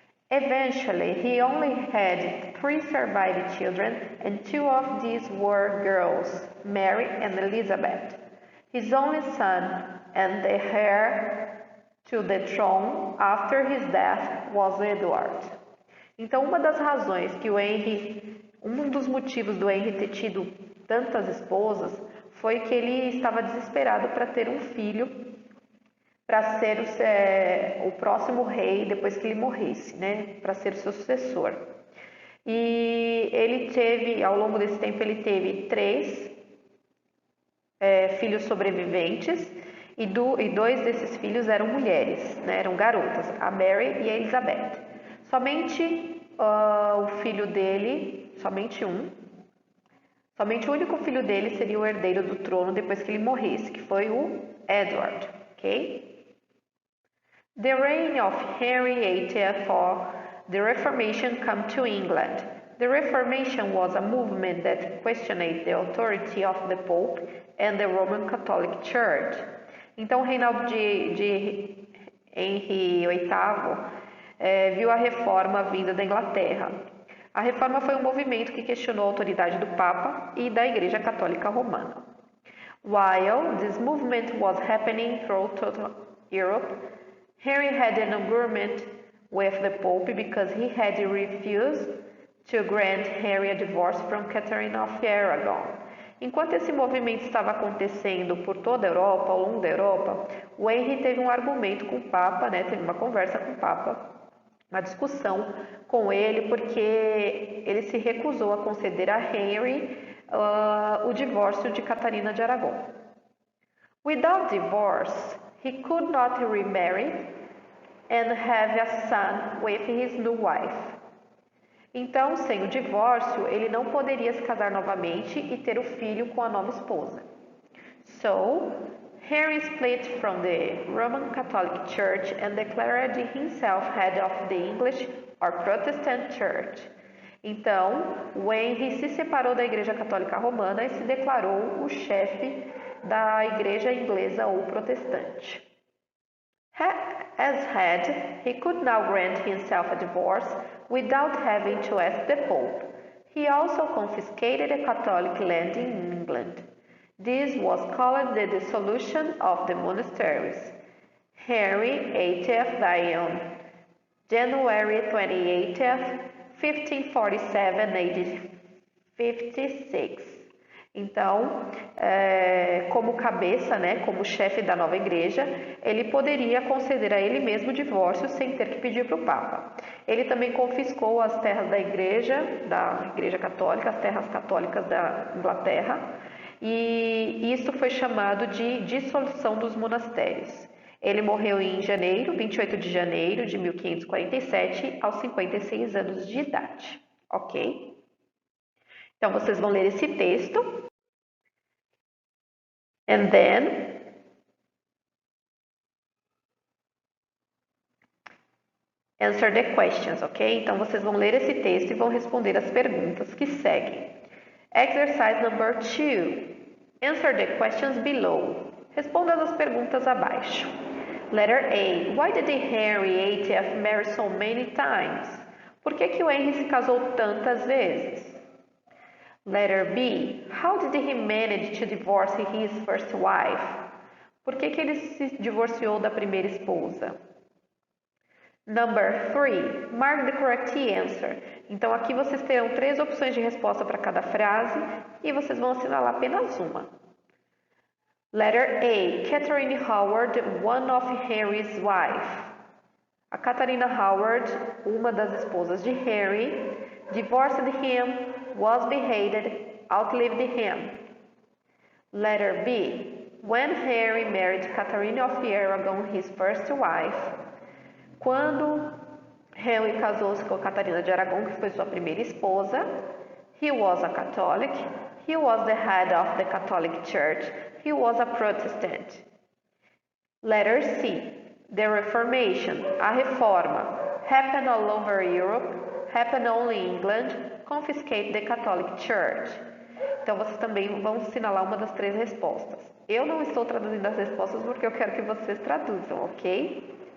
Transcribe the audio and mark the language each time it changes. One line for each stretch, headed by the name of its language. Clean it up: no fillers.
English: Eventually, he only had 3 surviving children, and 2 of these were girls, Mary and Elizabeth. His only son and the heir to the throne after his death was Edward.
Portuguese: Então, uma das razões que um dos motivos do Henry ter tido tantas esposas foi que ele estava desesperado para ter um filho para ser o próximo rei depois que ele morresse, né? Para ser o seu sucessor. E ele teve, ao longo desse tempo, ele teve 3 filhos sobreviventes e 2 desses filhos eram mulheres, né? Eram garotas, a Mary e a Elizabeth. Somente o filho dele, somente um, Somente o único filho dele seria o herdeiro do trono depois que ele morresse, que foi o Edward, ok?
English: The reign of Henry VIII for the Reformation come to England. The Reformation was a movement that questioned the authority of the Pope and the Roman Catholic Church.
Portuguese: Então, o reinado de Henry VIII viu a reforma vinda da Inglaterra. A reforma foi um movimento que questionou a autoridade do Papa e da Igreja Católica Romana.
English: While this movement was happening throughout Europe, Henry had an argument with the Pope because he had refused to grant Henry a divorce from Catherine of Aragon.
Portuguese: Enquanto esse movimento estava acontecendo por toda a Europa, ao longo da Europa, o Henry teve um argumento com o Papa, teve uma conversa com o Papa, uma discussão com ele, porque ele se recusou a conceder a Henry o divórcio de Catarina de Aragão.
English: Without divorce, he could not remarry and have a son with his new wife.
Portuguese: Então, sem o divórcio, ele não poderia se casar novamente e ter o filho com a nova esposa.
English: So, Henry split from the Roman Catholic Church and declared himself head of the English or Protestant Church.
Portuguese: Então, o Henry se separou da Igreja Católica Romana e se declarou o chefe da Igreja Inglesa ou Protestante.
English: As head, he could now grant himself a divorce without having to ask the Pope. He also confiscated a Catholic land in England. This was called the dissolution of the monasteries. Henry VIII died on January 28th, 1547, aged 56.
Portuguese: Então, como cabeça, como chefe da nova igreja, ele poderia conceder a ele mesmo o divórcio sem ter que pedir para o Papa. Ele também confiscou as terras da igreja católica, as terras católicas da Inglaterra, e isso foi chamado de dissolução dos monastérios. Ele morreu em 28 de janeiro de 1547, aos 56 anos de idade, ok? Então, vocês vão ler esse texto.
English: And then, answer the questions, ok?
Portuguese: Então, vocês vão ler esse texto e vão responder as perguntas que seguem.
English: Exercise number 2. Answer the questions below.
Portuguese: Responda as perguntas abaixo.
English: Letter A. Why did Henry VIII marry so many times?
Portuguese: Por que o Henry se casou tantas vezes?
English: Letter B. How did he manage to divorce his first wife?
Portuguese: Por que ele se divorciou da primeira esposa?
English: Number 3. Mark the correct answer.
Portuguese: Então, aqui vocês terão 3 opções de resposta para cada frase e vocês vão assinalar apenas uma.
English: Letter A. Catherine Howard, one of Henry's wife.
Portuguese: A Catarina Howard, uma das esposas de Henry,
English: divorced him, was beheaded, outlived him. Letter B. When Henry married Catherine of Aragon, his first wife.
Portuguese: Quando Henry casou-se com Catarina de Aragão, que foi sua primeira esposa,
English: he was a Catholic, he was the head of the Catholic Church, he was a Protestant. Letter C. The Reformation,
Portuguese: a reforma,
English: happened all over Europe, happened only in England, confiscate the Catholic Church.
Portuguese: Então, vocês também vão assinalar uma das 3 respostas. Eu não estou traduzindo as respostas porque eu quero que vocês traduzam, ok?